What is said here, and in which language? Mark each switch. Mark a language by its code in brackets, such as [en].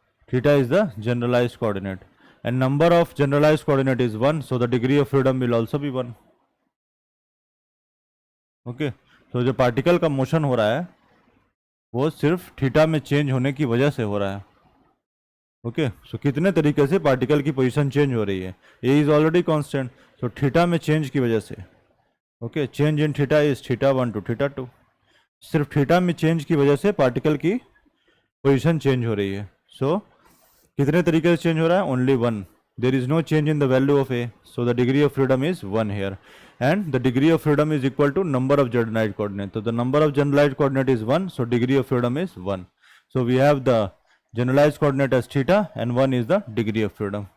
[en] Theta is the generalized coordinate. And number of generalized coordinate is 1. So the degree of freedom will also be 1. Okay. [hi] तो जो particle का motion हो रहा है वो सिर्फ थीटा में चेंज होने की वजह से हो रहा है. ओके, सो कितने तरीके से पार्टिकल की पोजीशन चेंज हो रही है. ए is already constant, so theta में चेंज की वजह से. Okay, change in theta is theta 1 to theta 2. सिर्फ थीटा में चेंज की वजह से पार्टिकल की पोजीशन चेंज हो रही है. सो कितने तरीके से चेंज हो रहा है? [en] Only one. There is no change in the value of a, so the degree of freedom is 1 here, and the degree of freedom is equal to number of generalized coordinate. So the number of generalized coordinate is 1, so degree of freedom is 1. So we have the generalized coordinate as theta and 1 is the degree of freedom.